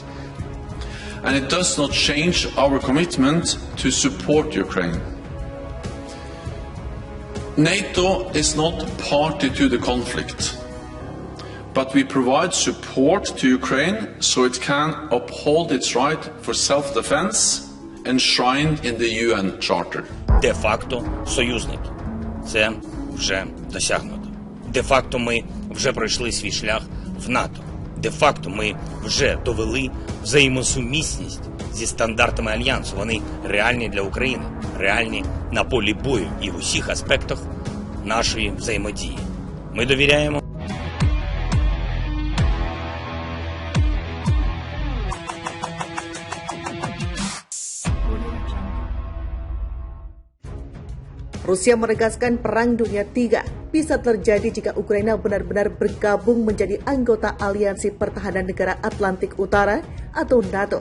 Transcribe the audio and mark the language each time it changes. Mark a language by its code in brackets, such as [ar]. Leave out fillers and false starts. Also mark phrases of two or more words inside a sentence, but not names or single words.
[en] And it does not change our commitment to support Ukraine. NATO is not party to the conflict, but we provide support to Ukraine so it can uphold its right for self-defense enshrined in the UN Charter. [uk] Де-факто союзники. Це вже досягнуто. Де-факто ми вже пройшли свій шлях в НАТО. Де-факто ми вже довели взаємосумісність зі стандартами Альянсу. Вони реальні для України, реальні на полі бою і в усіх аспектах нашої взаємодії. Ми довіряємо. [id] Rusia menegaskan Perang Dunia III bisa terjadi jika Ukraina benar-benar bergabung menjadi anggota Aliansi Pertahanan Negara Atlantik Utara atau NATO.